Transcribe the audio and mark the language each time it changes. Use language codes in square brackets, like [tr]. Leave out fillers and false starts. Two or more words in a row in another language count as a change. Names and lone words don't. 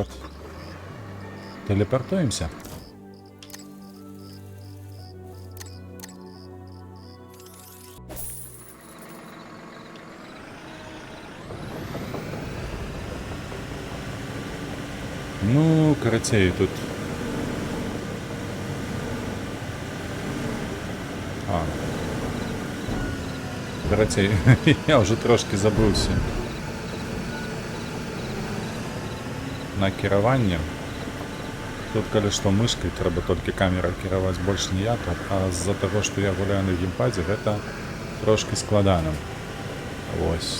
[be] Тэлепартуемся. Ну, карацей, тут... Карацей, я вже трошки забывся. На кіраванне. Тут, калі што, мышкай трэба толькі камеру кіраваць, больш ніяк, а з-за таго, што я гуляю на геймпадзе, гэта трошки складана. Вось.